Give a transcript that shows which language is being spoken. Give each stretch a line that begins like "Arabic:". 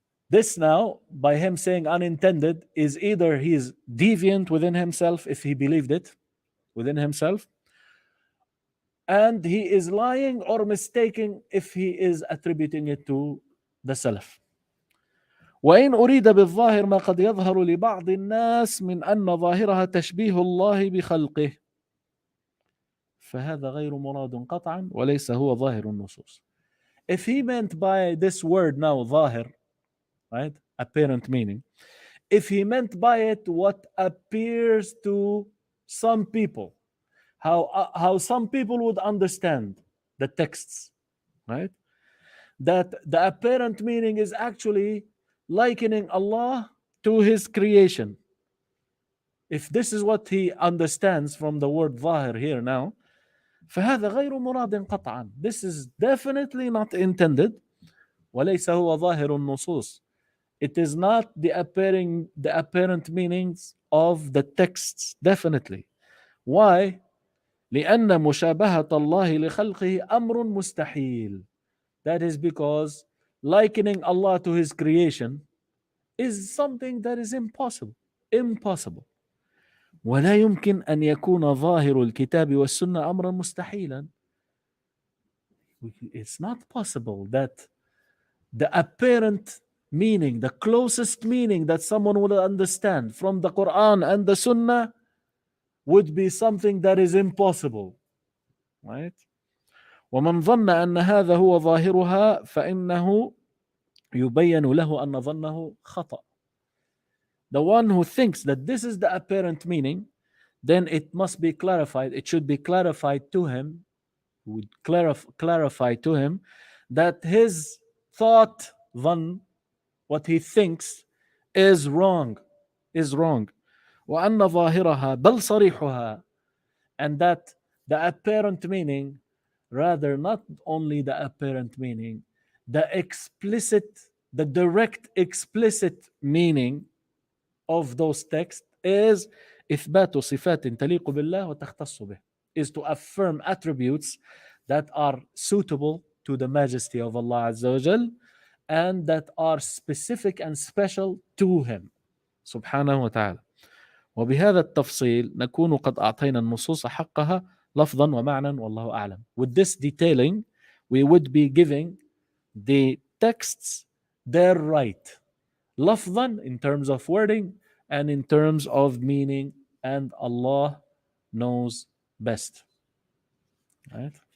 English: This now, by him saying unintended, is either he's deviant within himself if he believed it within himself, and he is lying or mistaking if he is attributing it to the Salaf.
Arabic: وإن أريد بالظاهر ما قد يظهر لبعض الناس من أن ظاهرها تشبيه الله بخلقه فهذا غير مراد قطعا وليس هو ظاهر النصوص.
English: If he meant by this word now ظاهر, right, apparent meaning, if he meant by it what appears to some people, how some people would understand the texts, right, that the apparent meaning is actually likening Allah to his creation. If this is what he understands from the word ظاهر here now,
Arabic: فهذا غير مراد قطعا.
English: This is definitely not intended.
Arabic: وليس هو ظاهر النصوص.
English: It is not the apparent meanings of the texts, definitely. Why?
Arabic: لأن مشابهة الله لخلقه أمر مستحيل.
English: That is because likening Allah to his creation is something that is impossible.
Arabic: ولا يمكن أن يكون ظاهر الكتاب والسنة أمرا مستحيلا.
English: It's not possible that the apparent meaning, the closest meaning that someone will understand from the Quran and the Sunnah would be something that is impossible, right?
Arabic: ومن ظن أن هذا هو ظاهرها فإنه يبين له أن ظنه خطأ.
English: The one who thinks that this is the apparent meaning, then it must be clarified. It should be clarified to him, would clarify to him that his thought, ظن, what he thinks is wrong.
Arabic: وأن ظاهرها بل صريحها,
English: and that the apparent meaning, rather not only the apparent meaning, the direct explicit meaning of those texts is
Arabic: إثبات صفات تليق بالله وتختص به,
English: is to affirm attributes that are suitable to the majesty of Allah Azza wa Jal and that are specific and special to him
Arabic: سبحانه وتعالى. وبهذا التفصيل نكون قد أعطينا النصوص حقها لفظا ومعنى والله أعلم.
English: With this detailing, we would be giving the texts their right, لفظا in terms of wording and in terms of meaning, and Allah knows best. Right?